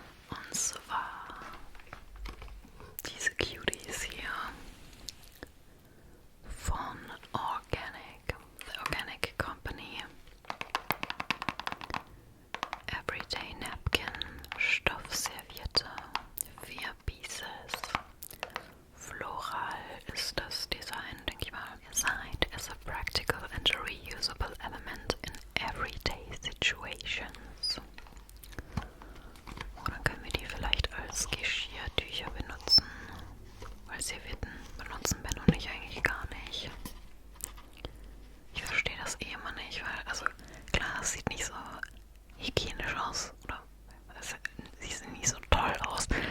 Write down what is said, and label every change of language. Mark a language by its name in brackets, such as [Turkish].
[German] Und zwar diese Cuties hier von The Organic Company. [English] Everyday Napkin, Stoffserviette, 4 Pieces. [German] Floral ist das Design, denke ich mal. [English] Designed as a practical and reusable element in everyday situations. [German] Oder können wir die vielleicht als Geschirrtücher benutzen? Weil Servietten benutzen Ben und ich eigentlich gar nicht. Ich verstehe das eh immer nicht, weil, also klar, es sieht nicht so hygienisch aus oder sie sehen nicht so toll aus.